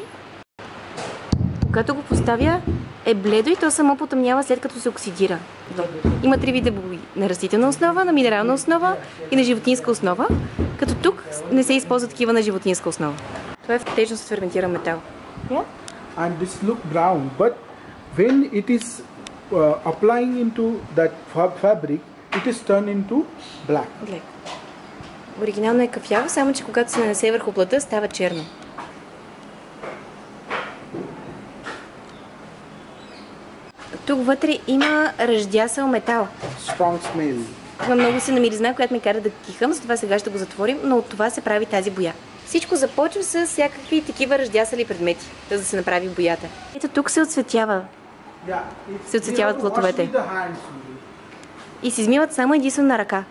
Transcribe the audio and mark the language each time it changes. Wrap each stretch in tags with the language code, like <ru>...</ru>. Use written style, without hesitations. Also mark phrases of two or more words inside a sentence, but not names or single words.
<bg>Когато го поставя, е бледо и то само потъмнява след като се оксидира. Има 3 вида бои. На растителна основа, на минерална основа и на животинска основа, като тук не се използва такива на животинска основа. Това е течно с ферментиран метал.</bg> <en>Yeah? And this look brown, but when it is applying into that fabric, it is turned into black.</en> <bg>Оригинално е кафяво, само че когато се нанесе върху плътта, става черно. Тук вътре има ръждясал метал.</bg> <en>Strong smell.</en> <bg>Има много силна миризна, която ме кара да кихам, затова сега ще го затворим, но от това се прави тази боя. Всичко започва с всякакви такива ръждясали предмети, за да се направи боята. Ето тук се отцветява. Се отцветяват плътовете. И се измиват само единствено на ръка.</bg>